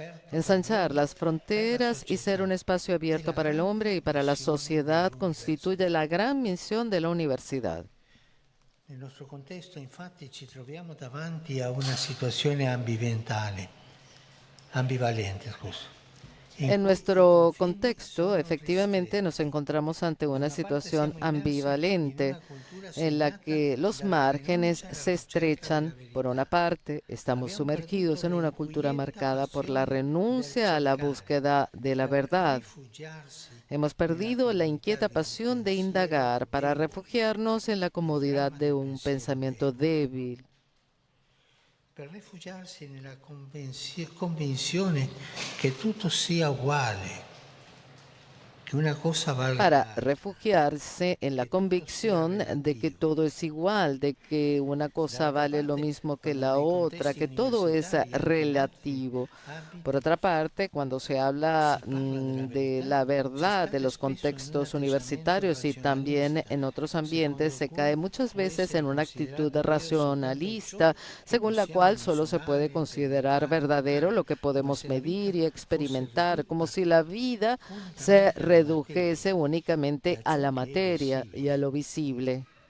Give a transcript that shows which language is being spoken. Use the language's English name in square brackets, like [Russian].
[Spanish] Ensanchar las fronteras y ser un espacio abierto para el hombre y para la sociedad constituye la gran misión de la universidad. [Italian] Nel nostro contesto, infatti, ci troviamo davanti a una situazione ambivalente, scusa. [Spanish] En nuestro contexto, efectivamente, nos encontramos ante una situación ambivalente en la que los márgenes se estrechan. Por una parte, estamos sumergidos en una cultura marcada por la renuncia a la búsqueda de la verdad. Hemos perdido la inquieta pasión de indagar para refugiarnos en la comodidad de un pensamiento débil. [Italian] Per rifugiarsi nella convinzione che tutto sia uguale, che una cosa vale. [Spanish] Para refugiarse en la convicción de que todo es igual, de que una cosa vale lo mismo que la otra, que todo es relativo. Por otra parte, cuando se habla de la verdad de los contextos universitarios y también en otros ambientes, se cae muchas veces en una actitud racionalista, según la cual solo se puede considerar verdadero lo que podemos medir y experimentar, como si la vida se redujese únicamente a la materia y a lo visible.